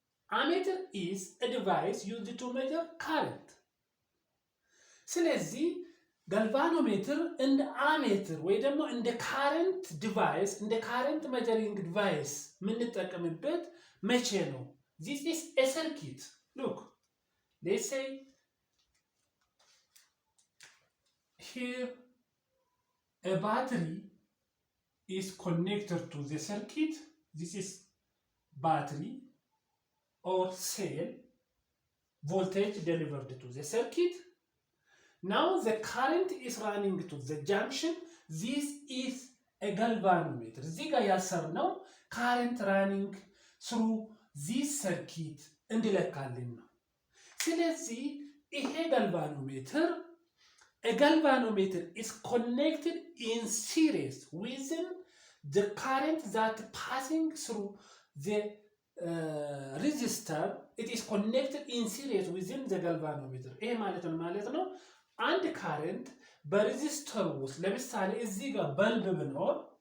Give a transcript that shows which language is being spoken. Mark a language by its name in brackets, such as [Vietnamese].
[English] Ammeter is a device used to measure current. [Amharic] ስለዚህ galvanometer እንደ ammeter ወይ ደግሞ እንደ current device እንደ [English] current measuring device [Amharic] የምንጠቀምበት መቼ ነው? [English] This is a circuit. Look, let's say here a battery is connected to the circuit. This is battery or cell, voltage delivered to the circuit. Now the current is running to the junction. This is a galvanometer. [Amharic] እዚህ ጋር ያሰርነው [English] current running through this circuit [Amharic] እንዲለካልን ነው። ስለዚህ ይሄ [English] galvanometer a galvanometer is connected in series within the current that passing through the resistor. It is connected in series within the galvanometer. [Amharic] ይሄ ማለት ነው አንድ ካረንት በሬዚስተር ውስጥ ለምሳሌ እዚህ ጋር በልብ ብኖር